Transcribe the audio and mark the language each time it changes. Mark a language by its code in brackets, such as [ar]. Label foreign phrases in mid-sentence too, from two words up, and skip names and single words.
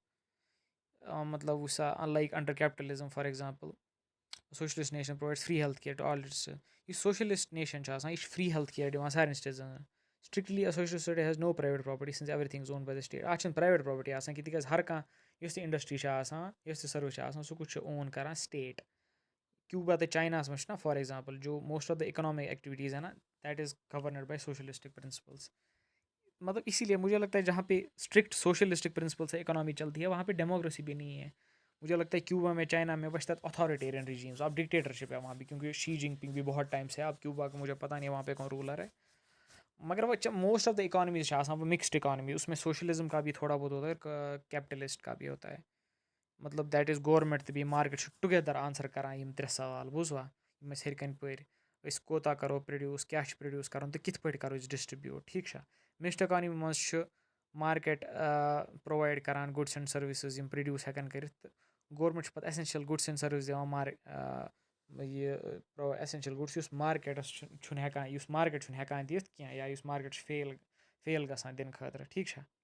[ks] مطلب وٕچھ سا [en] like under capitalism for example socialist nation provide free health care to all its. [ks] یُس [en] socialist nation [ks] چھُ آسان یہِ چھُ [en] free health care [ks] دِوان سارنٕے سِٹِزَنَن. [en] strictly social city has no private property since everything is owned by the state. [ks] اَتھ چھِنہٕ [en] private property [ks] آسان کینٛہہ تِکیٛازِ ہر کانٛہہ یۄس تہِ اِنڈَسٹِرٛی چھِ آسان یۄس تہِ سٔروِس چھِ آسان سُہ کُس چھُ اون کَران سٹیٹ. کیوٗبا تہٕ چایناہَس منٛز چھُنہ [en] for example so most of the economic activities [ur] ہے نا [en] that is governed by socialistic principles. [ur] مطلب اسی لیے مجھے لگتا ہے جہاں پہ [en] strict socialistic principle [ur] سے اکنامی چلتی ہے وہاں پہ ڈیموکریسی بھی نہیں ہے. مجھے لگتا ہے کیوبا میں چائنا میں بس تک [en] authoritarian regimes, [ur] اب ڈکٹیٹرشپ ہے وہاں بھی کیونکہ شی جن پنگ بھی بہت ٹائم سے, اب کیوبا کا مجھے پتہ نہیں ہے وہاں پہ کون رولر ہے. مگر وہ [en] most of the economies [ur] وہ [en] mixed economy, [ur] اس میں سوشلزم کا بھی تھوڑا بہت ہوتا ہے, کیپٹلسٹ کا بھی ہوتا ہے. [ks] مطلب [en] that is government [ks] تہٕ بیٚیہِ مارکیٹ چھُ [en] together answer [ks] کران یِم 3 سوال بوٗزوا یِم أسۍ ہیٚرِ کَنۍ پٔرۍ. أسۍ کوتاہ کَرو پرٛڈیوٗس, کیٛاہ چھُ پرٛڈیوٗس کَرُن تہٕ کِتھ پٲٹھۍ کَرو أسۍ ڈِسٹرٛبیوٗٹ, ٹھیٖک چھا. [en] mixed economy [ks] منٛز چھُ مارکیٹ پرٛووایڈ کَران [en] goods and services [ks] یِم پرٛڈیوٗس ہٮ۪کَن کٔرِتھ تہٕ گورمٮ۪نٛٹ چھُ پَتہٕ [en] essential goods and service [ks] دِوان یہِ [en] essential goods [ks] یُس مارکیٹَس چھُنہٕ ہٮ۪کان, یُس مارکیٹ چھُنہٕ ہٮ۪کان دِتھ کینٛہہ یا یُس مارکیٹ چھُ فیل گژھان دِنہٕ خٲطرٕ, ٹھیٖک چھا.